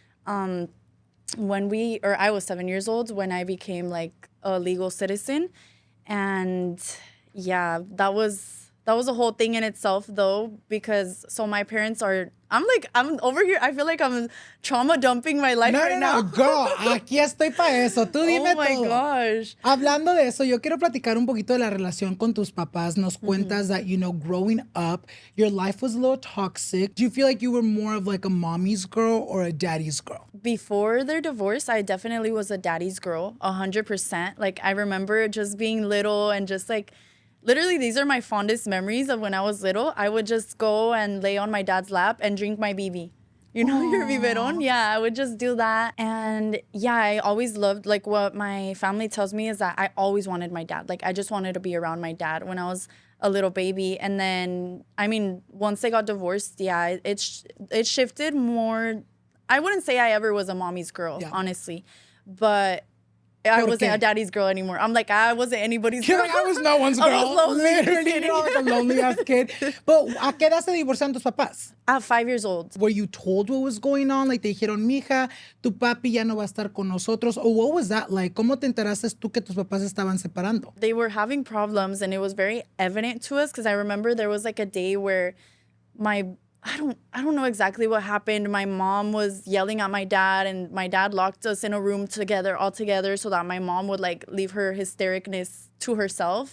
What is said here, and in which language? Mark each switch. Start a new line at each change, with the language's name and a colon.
English: I was 7 years old when I became like a legal citizen. And yeah, that was a whole thing in itself though, because so my parents I'm over here, I feel like I'm trauma dumping my life right now. No, girl,
Spanish: aquí estoy para eso. Tú dime
English: Oh my
Spanish: todo.
English: gosh.
Spanish: Hablando de eso, yo quiero platicar un poquito de la relación con tus papás. Nos cuentas
English: that, growing up, your life was a little toxic. Do you feel like you were more of like a mommy's girl or a daddy's girl? Before their divorce, I definitely was a daddy's girl, 100%. Like, I remember just being little and just like, literally, these are my fondest memories of when I was little. I would just go and lay on my dad's lap and drink my BB. Your biberon? Yeah, I would just do that. And yeah, I always loved, like, what my family tells me is that I always wanted my dad. Like, I just wanted to be around my dad when I was a little baby. And then, once they got divorced, yeah, it shifted more. I wouldn't say I ever was a mommy's girl, honestly. But I wasn't a daddy's girl anymore. I'm like, I wasn't anybody's girl. I was no one's girl. I was lonely. Literally, like a lonely ass kid.
Spanish: But ¿a qué edad se divorciaron tus papás?
English: At 5 years old. Were you told what was going on? Like,
Spanish: te dijeron, mija, tu papi ya no va a estar con nosotros.
English: Or what was that like?
Spanish: ¿Cómo te enteraste tú que tus papás estaban separando?
English: They were having problems, and it was very evident to us because I remember there was like a day where I don't know exactly what happened. My mom was yelling at my dad, and my dad locked us in a room all together so that my mom would like leave her hystericness to herself.